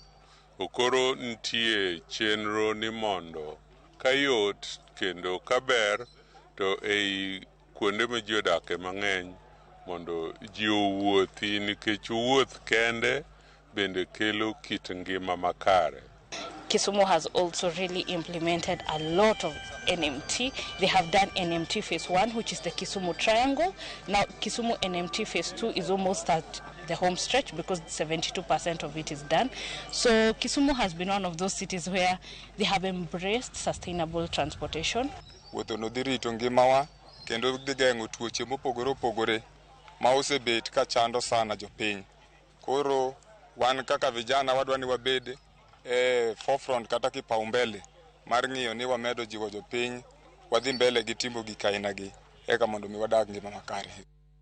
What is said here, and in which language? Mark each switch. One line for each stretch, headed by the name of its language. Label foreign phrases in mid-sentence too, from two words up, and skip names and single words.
Luo (Kenya and Tanzania): Okoro nitie chenro ni mondo kayot kendo kaber to ei kuonde ma ji odake mang'eny mondo ji owuothi, nikech wuoth kende bende kelo kit ngima makare.
English: Kisumu has also really implemented a lot of NMT. They have done NMT phase 1, which is the Kisumu Triangle. Now Kisumu NMT phase 2 is almost at the home stretch because 72% of it is done. So Kisumu has been one of those cities where they have embraced sustainable transportation.
Luo (Kenya and Tanzania): Wuotho no dhi rito ngimawa kendo dhi geng'o tuoche mopogore opogore ma osebet ka chando sana jopiny. Koro wan kaka vijana wadwani wabed forefront kata kipaumbele mar ng'iyo ni wamedo jiwo jopiny wadhi mbele gi timo gik aina gi eka mondo mi wadag ngima makare.